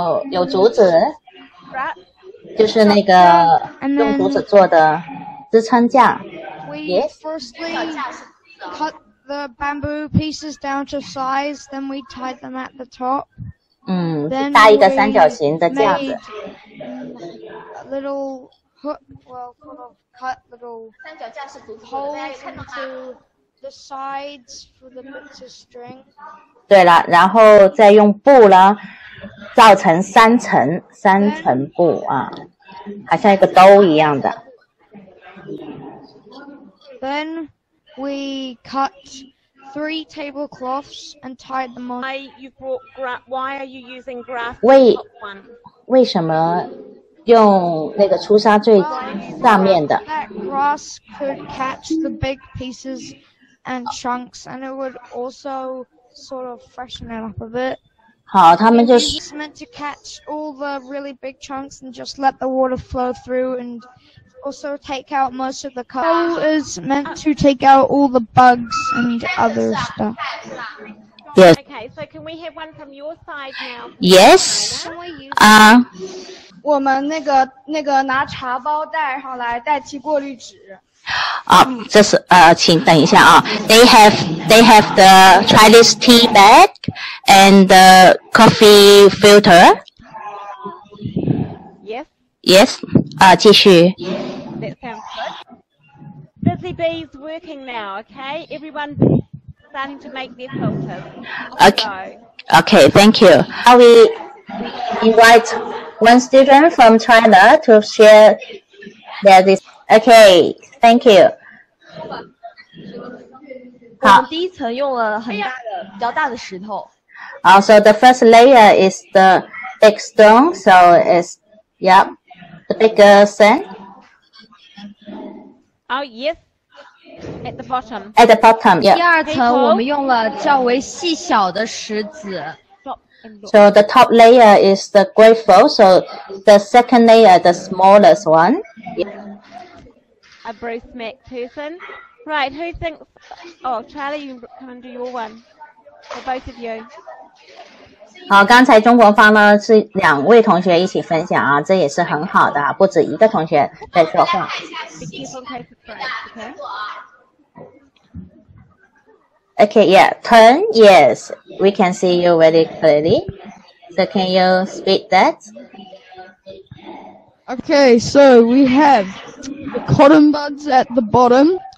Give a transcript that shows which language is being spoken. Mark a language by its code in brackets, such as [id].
[zh] 有竹子，就是那个用竹子做的支撑架。 [en] We Yes. firstly cut the bamboo pieces down to size, then we tied them at the top. [zh] 搭一个三角形的架子。 [en] A little hook, well, sort of cut little holes into the sides for the bits of string. [zh] 对了，然后再用布呢，造成三层布啊，好像一个兜一样的。 [en] Then we cut 3 tablecloths and tied them on. Why are you using grass? [zh] 为什么用那个粗纱最上面的？ [en] That grass could catch the big pieces and chunks, and it would also sort of freshen it up a bit. [zh] 好，他们就是 [en] It's meant to catch all the really big chunks and just let the water flow through, and also take out most of the coal is meant to take out all the bugs and other stuff. Yes. Okay, so can we have one from your side now? Yes. [zh] 我们那个拿茶包带上来代替过滤纸。这是请等一下啊。 [en] They have the Chinese tea bag and the coffee filter. Yes. Yes. [zh] 继续。 [en] That sounds good. Busy bees working now, okay? Everyone's starting to make their filters. Okay, thank you. Now we invite one student from China to share this. Okay, thank you. [zh] 我们第一层用了比较大的石头。 [en] So the first layer is the big stone, so it's the bigger sand. Oh, yes. At the bottom. At the bottom, [zh] 第二层我们用了较为细小的石子。 [en] So the top layer is the grateful, so the second layer, the smallest one. A Bruce Mac person. Right, who thinks... Oh, Charlie, you come and do your one. For both of you. [zh] 好，刚才中国方呢是2位同学一起分享啊，这也是很好的啊，不止一个同学在说话。 [en] Be careful in case it breaks, okay? Okay, yeah, turn, yes, we can see you very clearly. So can you speak that? Okay, so we have the cotton buds at the bottom.